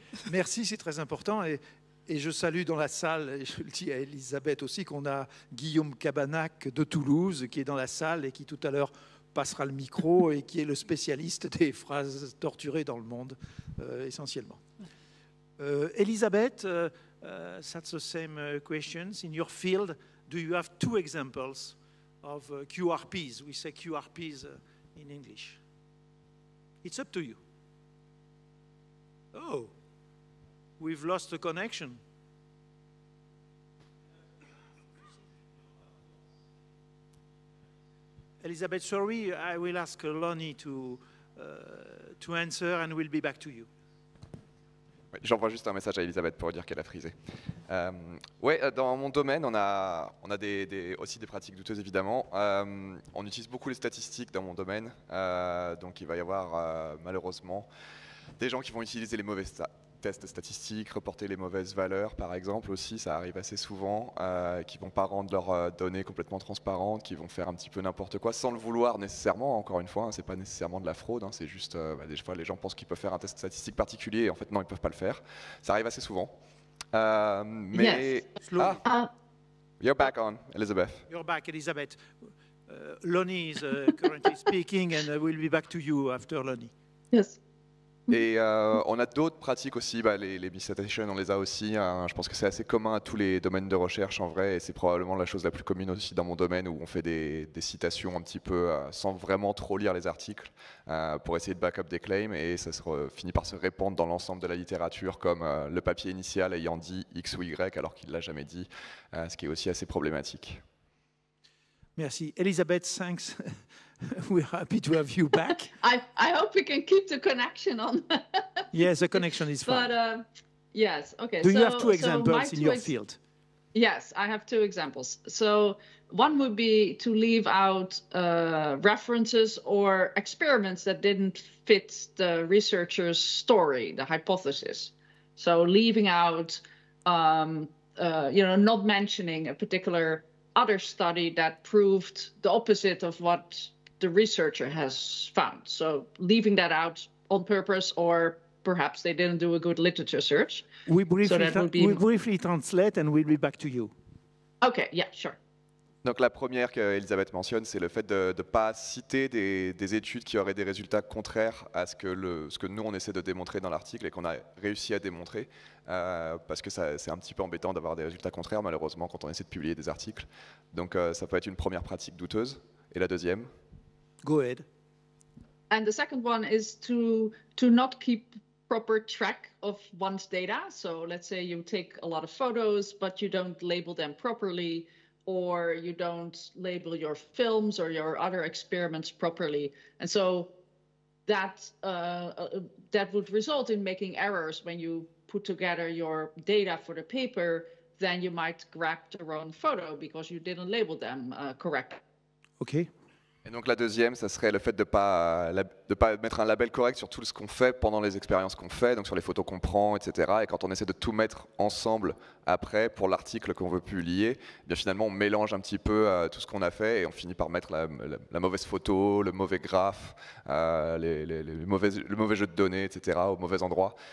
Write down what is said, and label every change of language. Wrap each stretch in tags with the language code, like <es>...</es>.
<fr>Merci, c'est très important. Et je salue dans la salle, et je le dis à Elisabeth aussi, qu'on a Guillaume Cabanac de Toulouse qui est dans la salle et qui tout à l'heure passera le micro et qui est le spécialiste des phrases torturées dans le monde, essentiellement.</fr> <en>Elisabeth, that's the same questions. In your field, do you have 2 examples of QRPs? We say QRPs in English. It's up to you. Oh, we've lost the connection. Elisabeth, sorry, I will ask Lonnie to answer and we'll be back to you.</en> <fr>J'envoie juste un message à Elisabeth pour dire qu'elle a frisé. Dans mon domaine, on a aussi des pratiques douteuses, évidemment. On utilise beaucoup les statistiques dans mon domaine. Donc il va y avoir, malheureusement, des gens qui vont utiliser les mauvais tests statistiques, reporter les mauvaises valeurs, par exemple, aussi, ça arrive assez souvent, qui ne vont pas rendre leurs données complètement transparentes, qui vont faire un petit peu n'importe quoi, sans le vouloir nécessairement, encore une fois, ce n'est pas nécessairement de la fraude, c'est juste, des fois, les gens pensent qu'ils peuvent faire un test statistique particulier, et en fait, non, ils ne peuvent pas le faire. Ça arrive assez souvent. Mais...</fr> <en>Yes. You're back on, Elizabeth. You're back, Elizabeth. Lonnie is currently speaking, and we'll be back to you after Lonnie. Yes.</en> <fr>Et on a d'autres pratiques aussi, les miscitations, on les a aussi. Je pense que c'est assez commun à tous les domaines de recherche en vrai, et c'est probablement la chose la plus commune aussi dans mon domaine où on fait des citations un petit peu sans vraiment trop lire les articles pour essayer de back-up des claims, et ça finit par se répandre dans l'ensemble de la littérature comme le papier initial ayant dit X ou Y alors qu'il ne l'a jamais dit, ce qui est aussi assez problématique. Merci. Elisabeth, thanks.</fr> <en>We're happy to have you back. I hope we can keep the connection on. Yes, the connection is fine. But yes, okay. Do you have 2 examples in your field? Yes, I have 2 examples. So one would be to leave out references or experiments that didn't fit the researcher's story, the hypothesis. So leaving out, not mentioning a particular other study that proved the opposite of what the researcher has found. So leaving that out on purpose or perhaps they didn't do a good literature search. We So that would be- briefly translate and we'll be back to you. Okay, yeah, sure.</en> <fr>Donc la première qu'Elisabeth mentionne, c'est le fait de ne pas citer des études qui auraient des résultats contraires à ce que nous, on essaie de démontrer dans l'article et qu'on a réussi à démontrer, parce que c'est un petit peu embêtant d'avoir des résultats contraires, malheureusement, quand on essaie de publier des articles. Donc ça peut être une première pratique douteuse. Et la deuxième?</fr> <en>Go ahead. And the second one is to not keep proper track of one's data. So let's say you take a lot of photos, but you don't label them properly, or you don't label your films or your other experiments properly. And so that would result in making errors when you put together your data for the paper. Then you might grab the wrong photo because you didn't label them correctly. OK.</en> <fr>Et donc la deuxième, ça serait le fait de ne pas mettre un label correct sur tout ce qu'on fait pendant les expériences qu'on fait, donc sur les photos qu'on prend, etc. Et quand on essaie de tout mettre ensemble après pour l'article qu'on veut publier, eh bien finalement on mélange un petit peu tout ce qu'on a fait et on finit par mettre la mauvaise photo, le mauvais graphe, le mauvais jeu de données, etc. au mauvais endroit.</fr>